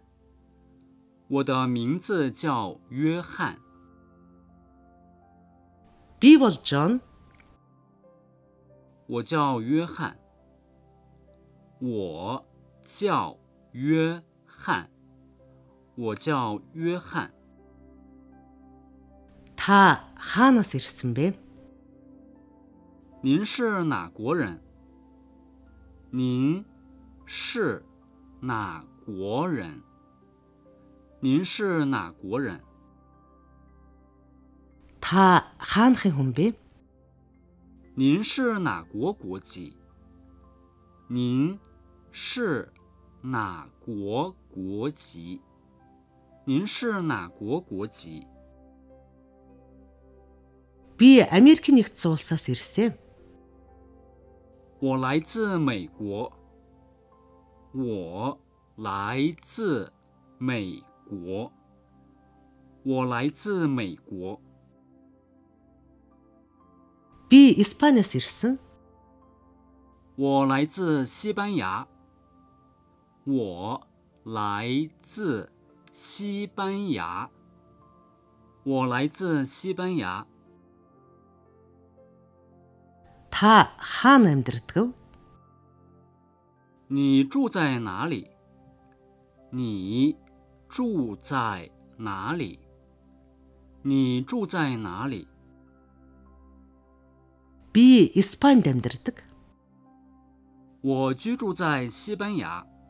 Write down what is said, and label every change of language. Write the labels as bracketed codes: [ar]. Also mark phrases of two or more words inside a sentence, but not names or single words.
[zh] 我的名字叫约翰。 [mn] Би бол Джон. [zh] 我叫约翰。我叫约翰。我叫约翰。 [mn] Та хаанаас ирсэн бэ? [zh] 您是哪国人？您是哪国人？您是哪国人？ [mn] Та хаанхын хүн бэ? [zh] 您是哪国国籍？您是哪国国籍？您是哪国国籍？ [mn] Би Америкийн нэгдсэн улсаас ирсэн. [zh] 我来自美国。我来自美国。我来自美国。 [mn] Би Испаниас ирсэн. [zh] 我来自西班牙。我来自西班牙。我来自西班牙。 [mn] Та хаана амьдардаг вэ? [zh] 你住在哪里？你住在哪里？你住在哪里？ [mn] Би Испанид амьдардаг. [zh] 我居住在西班牙。